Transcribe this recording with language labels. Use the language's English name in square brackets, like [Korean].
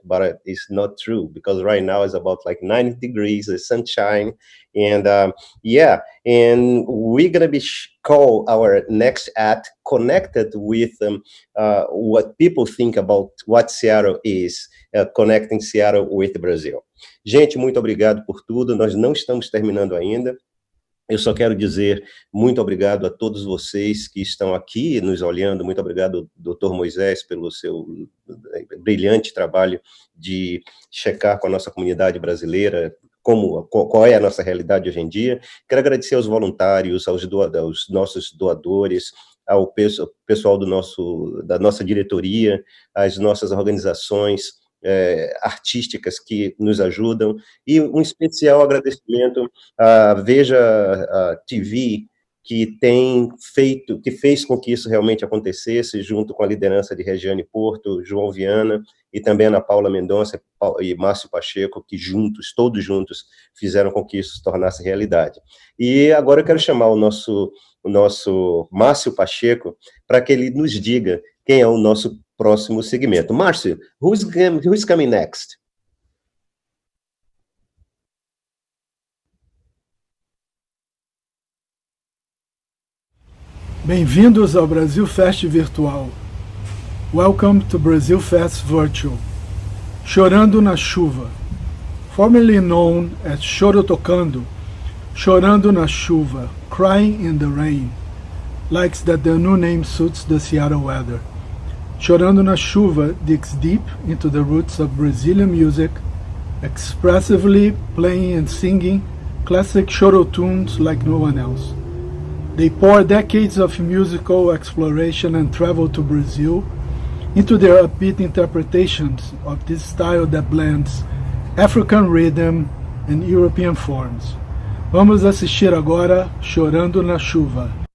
[English] But it's not true, because right now it's about like 90 degrees, the sunshine, and yeah, and we're gonna be call our next act connected with what people think about what Seattle is, connecting Seattle with Brazil. [Portuguese] Gente, muito obrigado por tudo. Nós não estamos terminando ainda. Eu só quero dizer muito obrigado a todos vocês que estão aqui nos olhando. Muito obrigado, Dr. Moisés, pelo seu brilhante trabalho de checar com a nossa comunidade brasileira qual é a nossa realidade hoje em dia. Quero agradecer aos voluntários, aos nossos doadores, ao pessoal da nossa diretoria, às nossas organizações artísticas que nos ajudam, e um especial agradecimento à Veja TV, que fez com que isso realmente acontecesse, junto com a liderança de Regiane Porto, João Viana, e também Ana Paula Mendonça e Márcio Pacheco, que todos juntos, fizeram com que isso se tornasse realidade. E agora eu quero chamar o nosso Márcio Pacheco para que ele nos diga quem é o nosso próximo segmento. [English] Márcio, who's coming next? [Portuguese] Bem-vindos ao BrasilFest Virtual. [English] Welcome to BrasilFest Virtual. Chorando na Chuva. Formerly known as Choro Tocando, Chorando na Chuva, Crying in the Rain, likes that the new name suits the Seattle weather. Chorando na Chuva digs deep into the roots of Brazilian music, expressively playing and singing classic choro tunes like no one else. They pour decades of musical exploration and travel to Brazil into their upbeat interpretations of this style that blends African rhythm and European forms. [Portuguese] Vamos assistir agora Chorando na Chuva.